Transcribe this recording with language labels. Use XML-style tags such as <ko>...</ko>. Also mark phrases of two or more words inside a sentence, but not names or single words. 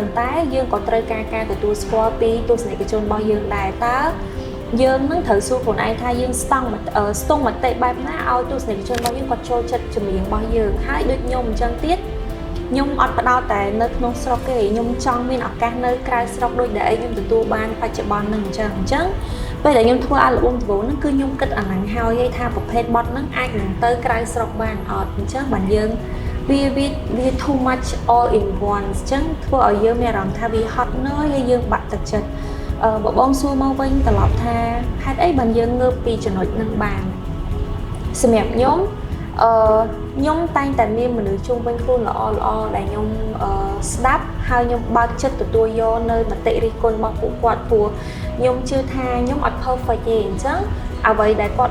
<km>ន្តែយើងក៏ត្រូវការទទួលស្គាល់ពីទស្សនិកជនរបស់យើងដែរតើយើងនឹងត្រូវសួរខ្លួនឯងថាយើងស្ទង់មតិបែបណាឲ្យទស្សនិកជនរបស់យើងគាត់ចូលចិត្តចម្រៀងរបស់យើងហើយដូចខ្ញុំអញ្ចឹងទៀតខ្ញុំអត់ផ្ដោតតែនៅក្នុងស្រុកទេខ្ញុំចង់មានឱកាសនៅក្រៅស្រុកដូចដែលខ្ញុំទទួលបានបច្ចុប្បន្នហ្នឹងអញ្ចឹងពេលដែលខ្ញុំធ្វើអា ល់ប៊ុមដំបូងហ្នឹងគឺខ្ញុំគិតអាហ្នឹងហើយថាប្រភេទបទហ្នឹងអាចនឹងទៅក្រៅស្រុកបានអត់អញ្ចឹងបានយើងវា</km> <en>too much all in one</en> <km>អញ្ចឹងធ្វើឲ្យយើងមានអារម្មណ៍ថាវាហត់នឿយហើយយើងបាក់ទឹកចិត្តបងសួរមកវិញត្រឡប់ថាហេតុអីបានយើងងើបពី ចំណុចហ្នឹងបានសម្រាប់ខ្ញុំខ្ញុំតែងតែមានមនុស្សជុំវិញខ្លួនល្អដែលខ្ញុំស្ដាប់ហើយខ្ញុំបើកចិត្តទទួលយកនៅមតិរិះគន់របស់ពួកគាត់ព្រោះខ្ញុំជឿថាខ្ញុំអត់ perfect ទេអញ្ចឹងអ្វីដែលគាត់</km>